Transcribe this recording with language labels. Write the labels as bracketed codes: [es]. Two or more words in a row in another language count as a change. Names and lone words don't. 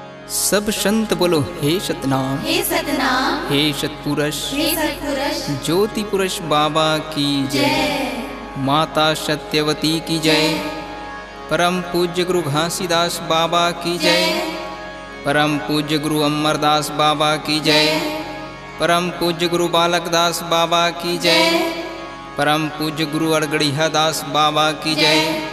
[hi] सब संत बोलो हे सतनाम, हे सतनाम, हे सतपुरुष, हे सतपुरुष, ज्योति पुरुष बाबा की जय, माता सत्यवती की जय, परम पूज्य गुरु घासीदास बाबा की जय, परम पूज्य गुरु अमरदास बाबा की जय, परम पूज्य गुरु बालकदास बाबा की जय, परम पूज्य गुरु अड़गड़िया दास बाबा की जय,